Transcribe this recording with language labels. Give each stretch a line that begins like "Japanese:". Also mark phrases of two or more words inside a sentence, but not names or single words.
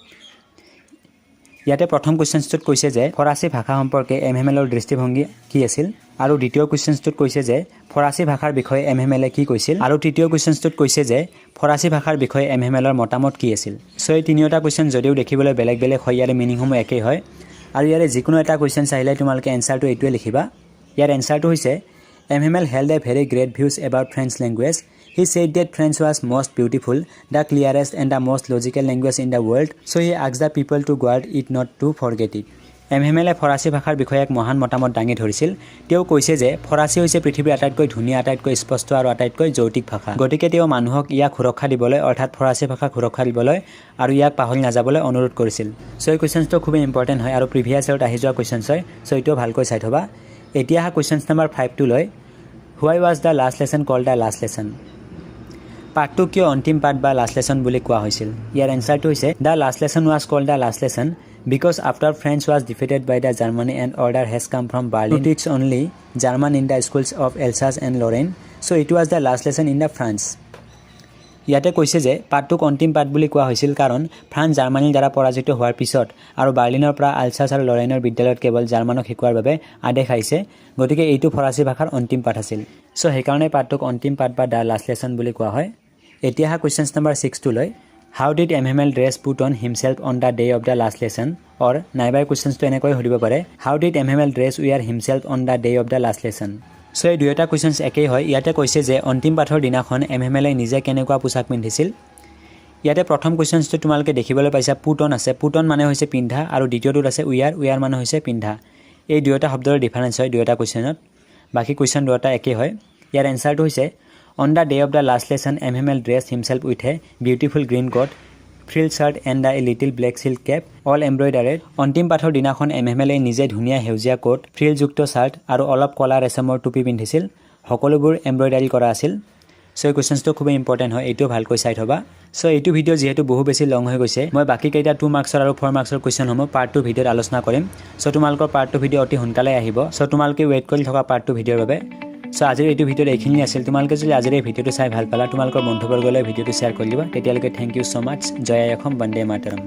Assamese: ইয়াতে প্ৰথম কুৱেশ্যনটোত কৈছে যে ফৰাচী ভাষা সম্পৰ্কে এমহেমেলৰ দৃষ্টিভংগী কি আছিল, আৰু দ্বিতীয় কুৱেশ্যনটোত কৈছে যে ফৰাচী ভাষাৰ বিষয়ে এমহেমেলে কি কৈছিল, আৰু তৃতীয় কুৱেশ্যনটোত কৈছে যে ফৰাচী ভাষাৰ বিষয়ে এমহেমেলৰ মতামত কি আছিল। চ' এই 3টা কুৱেশ্যন যদিও দেখিবলৈ বেলেগ বেলেগ হয়, ইয়াৰে মিনিংসমূহ একেই হয় আৰু ইয়াৰে যিকোনো এটা কুৱেশ্যন আহিলে তোমালোকে এনচাৰটো এইটোৱে লিখিবা। ইয়াৰ এনচাৰটো হৈছে
English: M. Hamel held a very great views about French language. He said that French was most beautiful, the clearest and the most logical language in the world, so he asked the people to guard it not to forget it.
Assamese: এমহেমেলে ফৰাচী ভাষাৰ বিষয়ে এক মহান মতামত দাঙি ধৰিছিল। তেওঁ কৈছে যে ফৰাচী হৈছে পৃথিৱীৰ আটাইতকৈ ধুনীয়া, আটাইতকৈ স্পষ্ট আৰু আটাইতকৈ যৌতিক ভাষা, গতিকে তেওঁ মানুহক ইয়াক সুৰক্ষা দিবলৈ অৰ্থাৎ ফৰাচী ভাষাক সুৰক্ষা দিবলৈ আৰু ইয়াক পাহৰি নাযাবলৈ অনুৰোধ কৰিছিল। চ' এই কুৱেশ্যনটো খুবেই ইম্পৰ্টেণ্ট হয় আৰু প্ৰিভিয়াছ ইয়াৰত আহি যোৱা কুৱেশ্যনছ হয়, চ' এইটোও ভালকৈ চাই থ'বা। এতিয়া কুৱেশ্যন নম্বৰ 5টোলৈ।
English: Why was the last lesson called the last lesson?
Assamese: পাৰ্টটো কিয় অন্তিম পাৰ্ট বা
English: last lesson
Assamese: বুলি কোৱা হৈছিল ইয়াৰ এনসাৰটো হৈছে
English: the last lesson was called the last lesson because after France was defeated by the Germany and order has come from Berlin to teach only German in the schools of Alsace and Lorraine so it was the last lesson in the France
Assamese: ইয়াতে কৈছে যে পাৰ্টটোক অন্তিম পাৰ্ট বুলি কোৱা হৈছিল কাৰণ ফ্ৰান্স জাৰ্মানীৰ দ্বাৰা পৰাজিত হোৱাৰ পিছত আৰু বাৰ্লিনৰ পৰা আলছাছ আৰু লৰেইনৰ বিদ্যালয়ত কেৱল জাৰ্মানক শিকোৱাৰ বাবে আদেশ আহিছে গতিকে এইটো ফৰাচী ভাষাৰ অন্তিম পাঠ আছিল সো সেইকাৰণে পাৰ্টটোক অন্তিম পাঠ বা
English: the last lesson
Assamese: বুলি কোৱা হয় এতিয়া
English: question number
Assamese: 6 টো লৈ
English: How did MML dress put on himself on the day of the last lesson? Or
Assamese: নাইবাৰ কুৱেশ্যনটো এনেকৈ সুধিব পাৰে
English: How did MML dress wear himself on the day of the last lesson?
Assamese: So এই দুয়োটা কুৱেশ্যনছ একেই হয় ইয়াতে কৈছে যে অন্তিম পাঠৰ দিনাখন MML নিজে কেনেকুৱা পোছাক পিন্ধিছিল ইয়াতে প্ৰথম কুৱেশ্যনটো তোমালোকে দেখিবলৈ পাইছা
English: put on
Assamese: আছে
English: put on
Assamese: মানে হৈছে পিন্ধা আৰু দ্বিতীয়টোত আছে উইয়াৰ মানে হৈছে পিন্ধা এই দুয়োটা শব্দৰ ডিফাৰেন্স হয় দুয়োটা কুৱেশ্যনত বাকি কুৱেশ্যন দুয়োটা একেই হয় ইয়াৰ এনসাৰটো হৈছে
English: On the day of the last lesson, MML dressed himself with a beautiful green coat, frilled shirt and a little black silk cap, all embroidered.
Assamese: অন্তিম পাঠৰ দিনাখন MML নিজে ধুনীয়া হেউজিয়া কোট, ফ্ৰিলযুক্ত শাৰ্ট আৰু অলপ কলা ৰেচমৰ টুপি পিন্ধিছিল। সকলোবোৰ এমব্ৰইডাৰী কৰা আছিল। সো এই কুৱেশ্যনটো খুব ইম্পৰ্টেণ্ট হয় এইটো ভালকৈ চাই থবা সো এইটো ভিডিও যেহেতু বহু বেছি লং হৈ গৈছে মই বাকি কেইটা 2 মাৰ্কছৰ আৰু 4 মাৰ্কছৰ কুৱেশ্যনসমূহ পাৰ্ট 2 ভিডিওত আলোচনা কৰিম সো তোমালোকৰ পাৰ্ট 2 ভিডিও অতি সোনকালে আহিব সো তোমালোকে ৱেইট কৰি থকা পাৰ্ট 2 ভিডিওৰ বাবে সো আজিৰ এইটো ভিডিওত এইখিনি আছিল তোমালোকে যদি আজিৰ এই ভিডিওটো চাই ভাল পালা তোমালোকৰ বন্ধুবৰ্গলৈ ভিডিওটো শ্বেয়াৰ কৰি দিবা তেতিয়ালৈকে
English: thank you so much
Assamese: জয় আই অসম বন্দে মাতৰম